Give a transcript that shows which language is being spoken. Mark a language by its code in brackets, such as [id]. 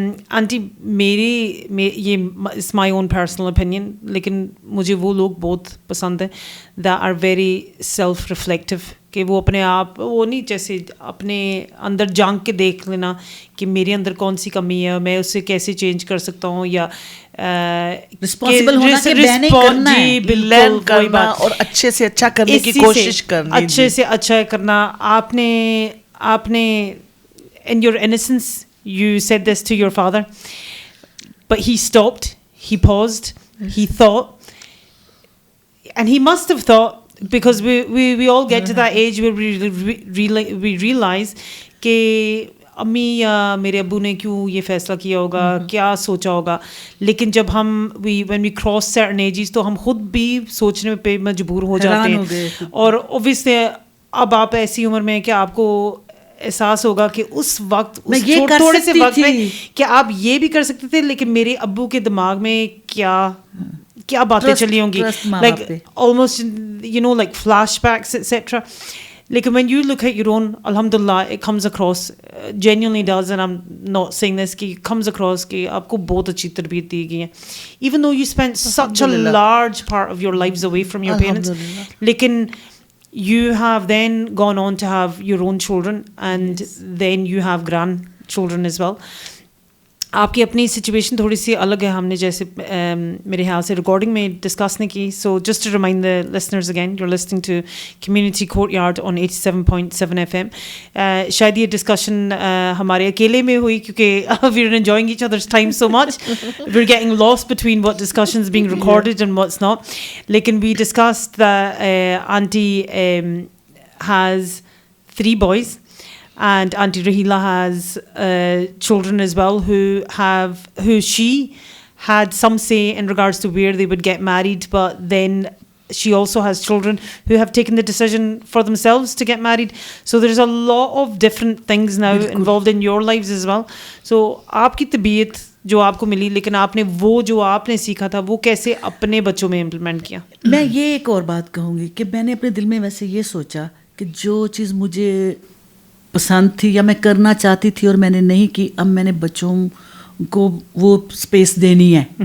[ur] Aunty [en] یہ is my own personal opinion, [ur] لیکن مجھے وہ لوگ بہت پسند ہیں [en] that are very self reflective, [ur] کہ وہ اپنے آپ وہ نہیں جیسے اپنے اندر جھانک کے دیکھ لینا کہ میرے اندر کون سی کمی ہے, میں اسے کیسے چینج کر سکتا ہوں, یا رسپانسبل ہونا کہ لرن کرنا اور اچھے سے اچھا کرنے کی کوشش کرنا, اچھے سے اچھا کرنا. آپ نے [en] in your innocence you said this to your father, but he stopped, he paused, he thought, and he must have thought, because we all get to that age where we realize [ur] کہ امی یا میرے ابو نے کیوں یہ فیصلہ کیا ہوگا, کیا سوچا ہوگا. لیکن جب ہم [en] when we cross certain ages [ur] تو ہم خود بھی سوچنے پہ مجبور ہو جاتے ہیں. اور obviously اب آپ ایسی عمر میں ہیں کہ آپ کو احساس ہوگا کہ اس وقت تھوڑے سے وقت میں کہ آپ یہ بھی کر سکتے تھے, لیکن میرے ابو کے دماغ میں کیا باتیں چلی ہوں گی, [en] like almost like flashbacks etc. لیکن when you look at your own, alhamdulillah it comes across, genuinely does, and I'm not saying this, کہ comes across [ur] کہ آپ کو بہت اچھی تربیت دی گئی ہے, [en] even though you spent such a large part of your lives away from your parents, لیکن you have then gone on to have your own children, and then you have grandchildren as well. [ur] آپ کی اپنی situation تھوڑی سی الگ ہے, ہم نے جیسے میرے خیال سے ریکارڈنگ میں ڈسکس نہیں کی. [en] So just to remind the listeners again, you are listening to community courtyard on 87.7 FM. [ur] شاید یہ ڈسکشن ہمارے اکیلے میں ہوئی کیونکہ [en] We are enjoying each other's time so much, we are getting lost between what discussions being recorded and what's not. لیکن we discussed auntie has 3 boys, and Auntie Rahila has children as well who she had some say in regards to where they would get married, but then she also has children who have taken the decision for themselves to get married. So there's a lot of different things now involved in your lives as well. So [ur] aapki tabeet جو آپ کو ملی, لیکن آپ نے وہ جو آپ نے سیکھا تھا وہ کیسے اپنے بچوں میں امپلیمنٹ کیا؟ میں یہ ایک اور بات کہوں گی کہ میں نے اپنے دل میں ویسے یہ سوچا کہ جو چیز مجھے پسند تھی یا میں کرنا چاہتی تھی اور میں نے نہیں کی, اب میں نے بچوں کو وہ اسپیس دینی ہے.